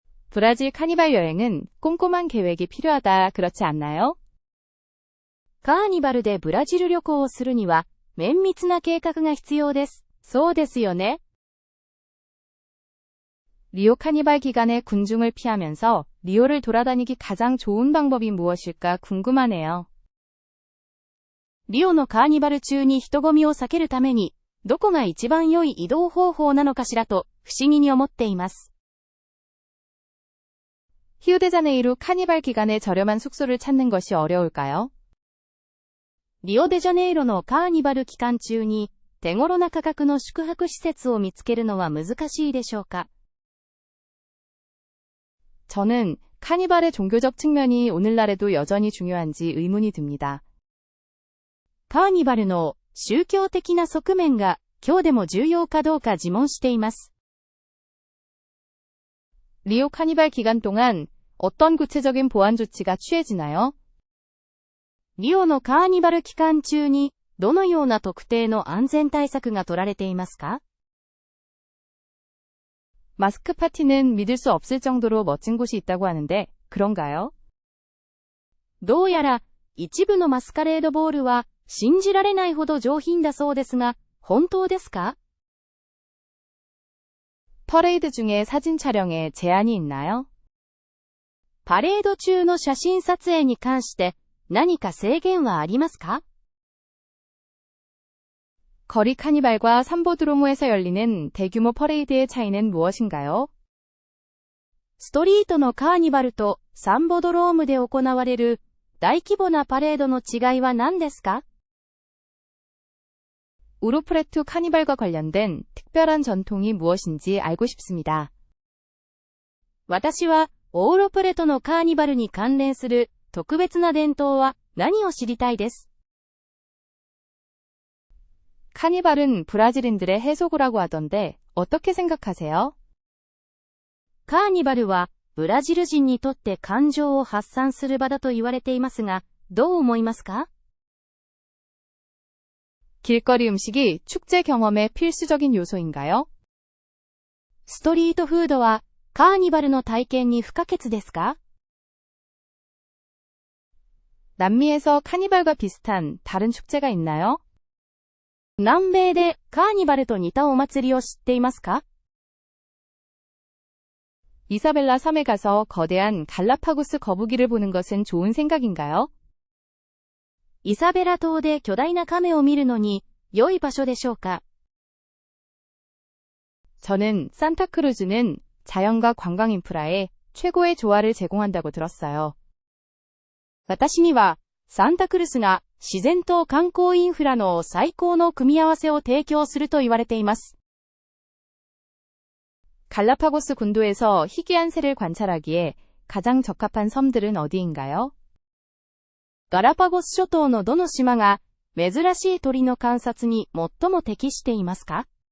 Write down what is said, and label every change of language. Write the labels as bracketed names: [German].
[Korean] 브라질 카니발 여행은 꼼꼼한 계획이 필요하다, 그렇지 않나요? [Japanese] カーニバルでブラジル旅行をするには、綿密な計画が必要です。そうですよね。 [Korean] 리오 카니발 기간에 군중을 피하면서 리오를 돌아다니기 가장 좋은 방법이 무엇일까 궁금하네요. [Japanese] リオのカーニバル中に人混みを避けるために、どこが一番良い移動方法なのかしらと不思議に思っています。 [Korean] 히우데자네이루 카니발 기간에 저렴한 숙소를 찾는 것이 어려울까요? [Japanese] リオデジャネイロのカーニバル期間中に、手頃な価格の宿泊施設を見つけるのは難しいでしょうか？ [Korean] 저는 카니발의 종교적 측면이 오늘날에도 여전히 중요한지 의문이 듭니다. [Japanese] カーニバルの宗教的な側面が今日でも重要かどうか自問しています。 [Korean] 리오 카니발 기간 동안 어떤 구체적인 보안 조치가 취해지나요? [Japanese] リオのカーニバル期間中にどのような特定の安全対策が取られていますか？ [Korean] 마스크 파티는 믿을 수 없을 정도로 멋진 곳이 있다고 하는데 그런가요? [Japanese] どうやら、一部のマスカレードボールは、信じられないほど上品だそうですが、本当ですか？ [Korean] 퍼레이드 중에 사진 촬영에 제한이 있나요? [Japanese] パレード中の写真撮影に関して、何か制限はありますか？ [Korean] 거리 카니발과 삼보드로모에서 열리는 대규모 퍼레이드의 차이는 무엇인가요? [Japanese] ストリートのカーニバルとサンボドロームで行われる大規模なパレードの違いは何ですか？ [Korean] 우루프레투 카니발과 관련된 특별한 전통이 무엇인지 알고 싶습니다. [Japanese] 私は、オーロプレトのカーニバルに関連する特別な伝統は何を知りたいです。 [Korean] 카니발은 브라질인들의 해소고라고 하던데 어떻게 생각하세요? [Japanese] カーニバルは、ブラジル人にとって感情を発散する場だと言われていますが、どう思いますか？ [Korean] 길거리 음식이 축제 경험의 필수적인 요소인가요? [Japanese] ストリートフードは、カーニバルの体験に不可欠ですか？ [Korean] 남미에서 카니발과 비슷한 다른 축제가 있나요? [Japanese] 南米でカーニバルと似たお祭りを知っていますか？ [Korean] 이사벨라 섬에 가서 거대한 갈라파고스 거북이를 보는 것은 좋은 생각인가요? [Japanese] イサベラ島で巨大な亀を見るのに、良い場所でしょうか？ [Korean] 저는 산타크루즈는 자연과 관광 인프라에 최고의 조화를 제공한다고 들었어요. [Japanese] 私には、サンタクルスが自然と観光インフラの最高の組み合わせを提供すると言われています。 [Korean] 갈라파고스 군도에서 희귀한 새를 관찰하기에 가장 적합한 섬들은 어디인가요? [Japanese] ガラパゴス諸島のどの島が、珍しい鳥の観察に最も適していますか？